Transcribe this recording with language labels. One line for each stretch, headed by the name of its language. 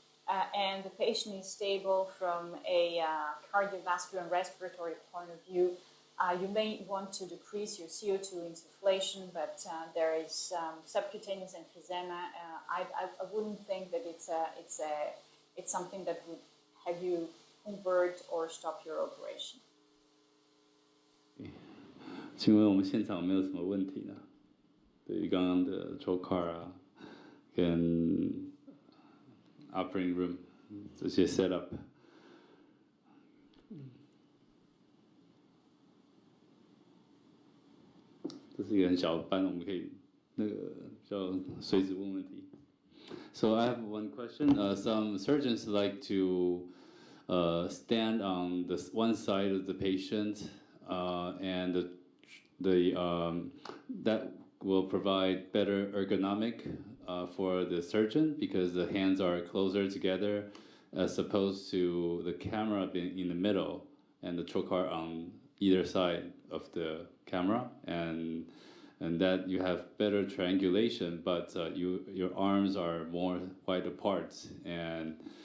English: and the patient is stable from a cardiovascular and respiratory point of view, you may want to decrease your CO2 insufflation, but there is subcutaneous emphysema. I wouldn't think that it's something that would have you convert or stop your operation.
Chinese: 请问我们现场有没有什么问题呢？对于刚刚的 trocar 啊，跟 operating room 这些 setup。这是一个很小的班，我们可以那个叫随时问问题。
English: So I have one question. Some surgeons like to stand on the one side of the patient, and that will provide better ergonomic for the surgeon because the hands are closer together, as opposed to the camera being in the middle and the trocar on either side of the camera, and that you have better triangulation, but your arms are more wide apart, and